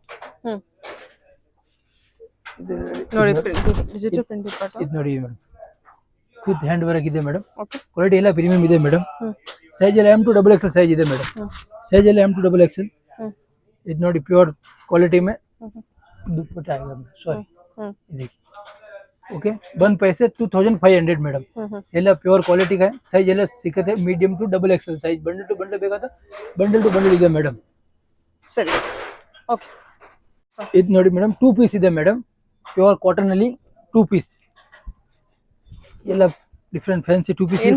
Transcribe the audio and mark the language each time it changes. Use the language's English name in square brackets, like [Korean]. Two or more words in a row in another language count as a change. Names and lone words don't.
[Kannada] ನೋಡಿ [English] digital print [Kannada] ದುಪಟ್ಟ. ಇದು ನೋಡಿ ಮೇಡಮ್ [English] with hand work [Kannada] ಇದೆ ಮೇಡಮ್. ಓಕೆ. ಕ್ವಾಲಿಟಿ ಎಲ್ಲ ಪ್ರೀಮಿಯಂ ಇದೆ ಮೇಡಮ್. ಸೈಜ್ ಎಲ್ಲ M2 XXL ಸೈಜ್ ಇದೆ ಮೇಡಮ್. ಸೈಜ್ ಎಲ್ಲ M2 XXL. ಇದು ನೋಡಿ [English] pure quality [Hindi] में दुपट्टा आएगा सॉरी देखिए ओके 1 पैसे 2500 [Kannada] ಮೇಡಮ್. ಎಲ್ಲ [English] pure quality [Kannada] ಇದೆ. ಸೈಜ್ ಎಲ್ಲ ಸಿಗುತ್ತೆ [English] medium to XXL size. bundle to bundle [Kannada] ಬೇಕಾದ [English] bundle to bundle [Kannada] ಇದೆ ಮೇಡಮ್. ಸರಿ ಓಕೆ. ಇದು ನೋಡಿ ಮೇಡಮ್ 2 ಪೀಸ್ ಇದೆ ಮೇಡಮ್. [English] pure cotton [Kannada] ಅಲ್ಲಿ 2 ಪೀಸ್ ಎಲ್ಲ [English] different fancy 2 piece.